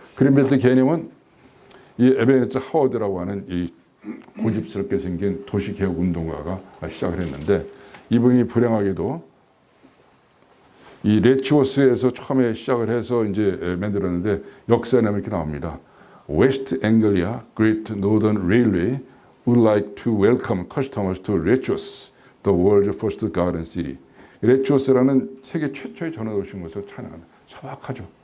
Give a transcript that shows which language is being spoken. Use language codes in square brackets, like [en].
[ko] 그린벨트 개념은 이 에베네트 하워드라고 하는 이 고집스럽게 생긴 도시개혁 운동가가 시작을 했는데 이분이 불행하게도 이 레치워스에서 처음에 시작을 해서 이제 만들었는데 역사에 이렇게 나옵니다. [en] West Anglia Great Northern Railway would like to welcome customers to Letchworth, the world's first garden city. [ko] 레치워스라는 세계 최초의 전화도시인 것을 찬양합니다. 소박하죠.